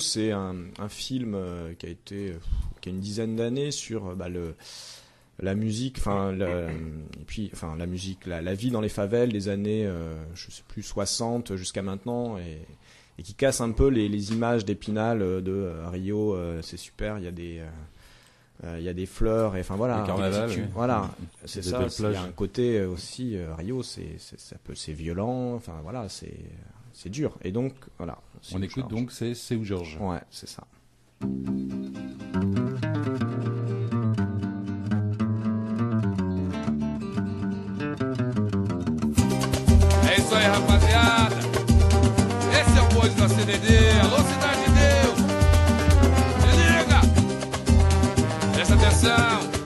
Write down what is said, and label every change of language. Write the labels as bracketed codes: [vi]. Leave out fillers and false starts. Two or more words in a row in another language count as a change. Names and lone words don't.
[fr] C'est un film qui a une dizaine d'années sur la musique, la musique, la vie dans les favelles des années, je sais plus 60 jusqu'à maintenant et qui casse un peu les images d'Épinal de Rio. C'est super, il y a des fleurs et enfin voilà. Le carnaval. Voilà, c'est ça. Il y a un côté aussi Rio, c'est violent. Enfin voilà, c'est dur. Et donc voilà. On écoute George. donc c'est Seu Jorge. Ouais, c'est ça. [pt] É isso aí, rapaziada. Esse é o bonde da CDD. Alô, Cidade de Deus. Se liga. Presta atenção.